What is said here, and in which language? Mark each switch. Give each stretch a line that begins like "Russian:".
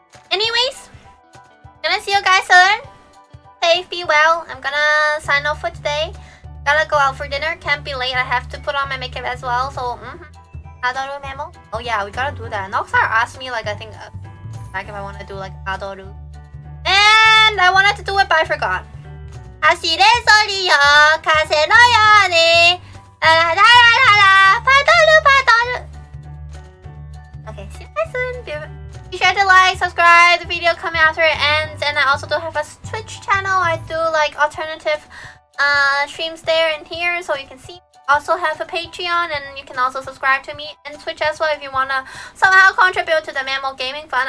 English: Anyways, gonna see you guys soon. Safe, be well. I'm gonna sign off for today. Gotta go out for dinner. Can't be late. I have to put on my makeup as well. So, Adoru Memo. Oh yeah, we gotta do that. Noxar asked me like I think back if I want to do like Adoru, and I wanted to do it but I forgot.
Japanese: 走れソリよ風のようにララララララパドルパドル
English: Okay, see you guys soon. Be sure to like, subscribe the video coming after it ends, and I also do have a Twitch channel. I do like alternative streams there and here, so you can see. Also have a Patreon, and you can also subscribe to me and Twitch as well if you wanna somehow contribute to the Memo gaming fund.